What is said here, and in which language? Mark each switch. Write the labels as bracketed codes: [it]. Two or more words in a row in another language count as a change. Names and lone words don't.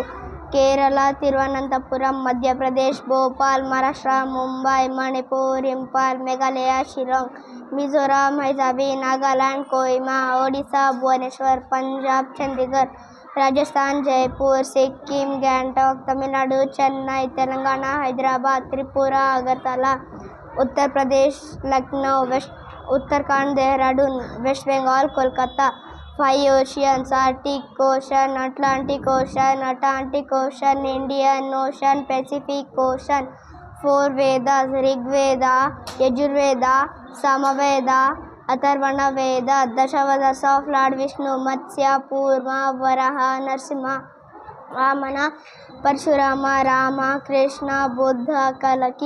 [en] Kerala, Thiruvananthapuram; Madhya Pradesh, Bhopal; Maharashtra, Mumbai; Manipur, Impal; Meghalaya, Shillong; Mizoram, Haizabi; Nagaland, Kohima; Odisha, Bhubaneswar; Punjab, Chandigarh; Rajasthan, Jaipur; Sikkim, Gangtok; Tamil Nadu, Chennai; Telangana, Hyderabad; Tripura, Agartala; Uttar Pradesh, Lucknow; Uttarakhand, Dehradun; West Bengal, Kolkata. 5 oceans: Arctic Ocean, Atlantic Ocean, Atlantic Ocean, Indian Ocean, Pacific Ocean. 4 Vedas: Rig Veda, Yajurveda, Samaveda, Atharvana Veda. Dashavadas of Lord Vishnu: Matsya, Purma, Varaha, Narsimha, Vamana, Parshurama, Rama, Krishna, Buddha, Kalaki.